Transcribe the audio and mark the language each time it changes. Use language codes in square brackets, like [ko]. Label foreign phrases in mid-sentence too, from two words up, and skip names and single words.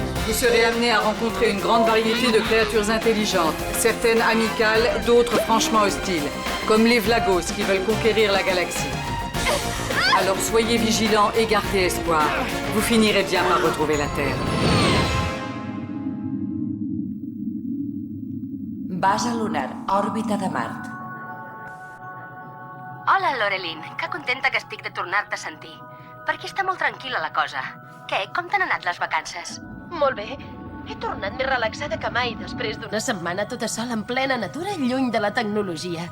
[fr] Vous serez amenés à rencontrer une grande variété de créatures intelligentes, certaines amicales, d'autres franchement hostiles, comme les Vlagos qui veulent conquérir la galaxie. Alors soyez vigilants et gardez espoir. Vous finirez bien par retrouver la Terre. [ca] Base lunar, òrbita de Mart. Hola, Lorelin. Que contenta que estic de tornar-te a sentir. Per aquí està molt tranquil·la la cosa. Què? Com t'han anat les vacances? Molt bé. He tornat més relaxada que mai després d'una setmana tota sola en plena natura, lluny de la tecnologia.